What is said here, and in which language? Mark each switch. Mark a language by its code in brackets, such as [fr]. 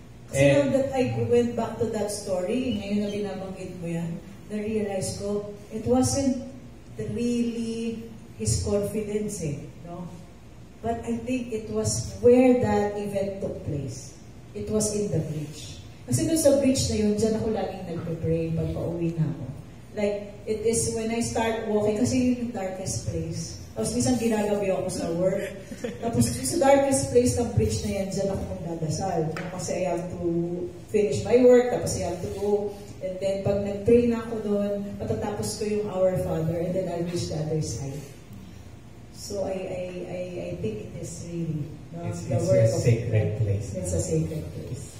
[en] Kasi now that I went back to that story, [tl] ngayon na binabanggit mo yan, na-realize ko, [en] it wasn't really his confidence no? But I think it was where that event took place. It was in the bridge. [tl] Kasi doon sa bridge na yun, dyan ako laging nagpe-pray pag pauwi na ako. [en] Like, it is when I start walking, [tl] kasi yun yung [en] darkest place. [tl] Tapos minsan ginagabi ako sa work. Tapos sa [en] darkest place [tl] ng bridge na yan, dyan ako magdadasal. [en] Kasi I have to finish my work, tapos I have to go. And then [tl] pag nag-pray na ako doon, matatapos ko yung [en] Our Father, and then I'll reach the other side. So I think it is really it's a sacred place. It's a sacred place.